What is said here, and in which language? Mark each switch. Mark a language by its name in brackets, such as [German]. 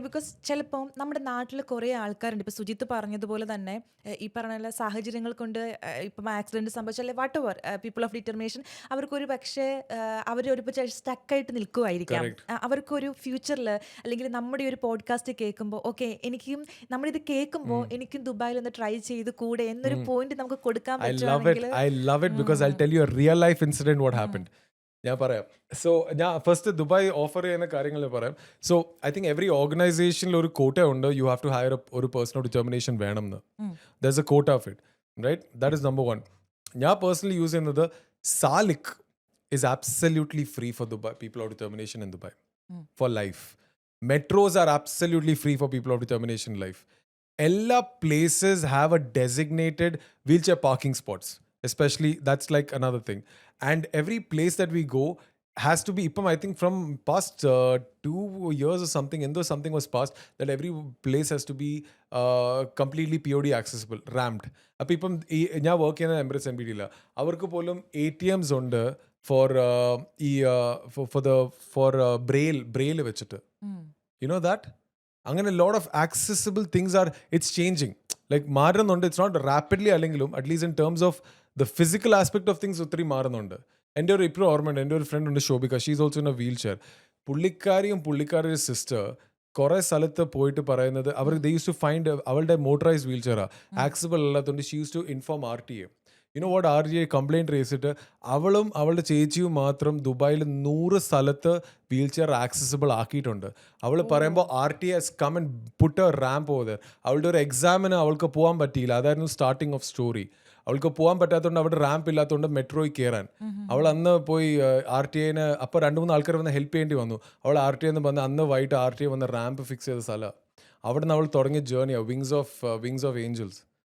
[Malayalam] Because ചിലപ്പോൾ നമ്മുടെ നാട്ടിൽ കുറേ ആൾക്കാരുണ്ട്. ഇപ്പോൾ സുജിത്ത് പറഞ്ഞതുപോലെ തന്നെ ഈ പറഞ്ഞ സാഹചര്യങ്ങൾ കൊണ്ട് ഇപ്പം ആക്സിഡന്റ് സംഭവിച്ചാൽ [English] whatever [Malayalam] people of determination അവർക്കൊരു പക്ഷേ അവരൊരു സ്റ്റക്കായിട്ട് നിൽക്കുമായിരിക്കാം. [English] correct. [Malayalam] അവർക്കൊരു ഫ്യൂച്ചറിൽ അല്ലെങ്കിൽ നമ്മുടെ ഒരു പോഡ്കാസ്റ്റ് കേൾക്കുമ്പോൾ ഓക്കെ എനിക്കും നമ്മളിത് കേൾക്കുമ്പോൾ എനിക്കും ദുബായിൽ ഒന്ന് ട്രൈ ചെയ്ത് കൂടെ എന്നൊരു പോയിന്റ് നമുക്ക് കൊടുക്കാൻ [English] I love it. [Malayalam] പറ്റുകയാണെങ്കിൽ [English] I love it because I'll tell you a real life incident what happened. [Malayalam] ഞാൻ പറയാം. സോ ഞാൻ ഫസ്റ്റ് ദുബായ് ഓഫർ ചെയ്യുന്ന കാര്യങ്ങൾ പറയാം. [English] so I think [Malayalam] എവറി ഓർഗനൈസേഷനിൽ ഒരു കോട്ട ഉണ്ട്. [English] you have to hire [Malayalam] ഒരു [English] person of determination [Malayalam] വേണം എന്ന്. [English] There is a quota of it, right? That is number 1. [Malayalam] ഞാൻ പേഴ്സണലി യൂസ് ചെയ്യുന്നത് [English] Salik is absolutely free for Dubai people of determination in Dubai for life. Metros are absolutely free for people of determination life. [Malayalam] എല്ലാ [English] places have a designated wheelchair parking spots, especially that's like another thing. And every place that we go has to be, I think from past 2 years or something, something was passed that every place has to be completely POD accessible, ramped. [Malayalam] അപ്പോൾ ഇപ്പം ഞാൻ work ചെയ്യുന്ന Emirates NBD അവർക്ക് പോലും ATMs ഉണ്ട് four ഈ four Braille വെച്ചിട്ട്. [English] You know that? [Malayalam] അങ്ങനെ [English] Lot of accessible things are it's changing. [Malayalam] Like മാറുന്നുണ്ട്. [English] it's not rapidly [Malayalam] അല്ലെങ്കിലും [English] at least in terms of the physical aspect of things [Malayalam] ഒത്തിരി മാറുന്നുണ്ട്. എൻ്റെ ഒരു ഇപ്പോഴും ഓർമ്മയുണ്ട്, എൻ്റെ ഒരു ഫ്രണ്ട് ഉണ്ട് Shobhika. [English] She is also in a wheelchair. [Malayalam] പുള്ളിക്കാരിയുടെ sister കുറേ സ്ഥലത്ത് പോയിട്ട് പറയുന്നത് അവർ [English] they use to find [Malayalam] അവളുടെ മോട്ടറൈസ്ഡ് വീൽ ചെയറാണ് ആക്സസിബിൾ അല്ലാത്തതുകൊണ്ട് [English] she use to inform [Malayalam] RTA. [English] you know what [Malayalam] RTA complaint റേസിട്ട് അവളും അവളുടെ ചേച്ചിയും മാത്രം ദുബായിൽ 100 സ്ഥലത്ത് വീൽ ചെയർ ആക്സസിബിൾ ആക്കിയിട്ടുണ്ട്. അവൾ പറയുമ്പോൾ [English] RTA has come and put a ramp over there. [Malayalam] അവളുടെ ഒരു എക്സാമിന് അവൾക്ക് പോകാൻ പറ്റിയില്ല. അതായിരുന്നു സ്റ്റാർട്ടിങ് ഓഫ് സ്റ്റോറി. അവൾക്ക് പോകാൻ പറ്റാത്തതുകൊണ്ട് അവിടെ റാമ്പ് ഇല്ലാത്തതുകൊണ്ട് മെട്രോയിൽ കയറാൻ അവൾ അന്ന് പോയി RTA അപ്പോൾ 2-3 ആൾക്കാർ വന്ന് ഹെൽപ്പ് ചെയ്യേണ്ടി വന്നു. അവൾ RTA വന്ന് അന്ന് വൈകിട്ട് RTA വന്ന് റാമ്പ് ഫിക്സ് ചെയ്ത സ്ഥലം. അവിടെ നിന്ന് അവൾ തുടങ്ങിയ ജേർണിയാണ് വിങ്സ് ഓഫ് ഏഞ്ചൽസ്.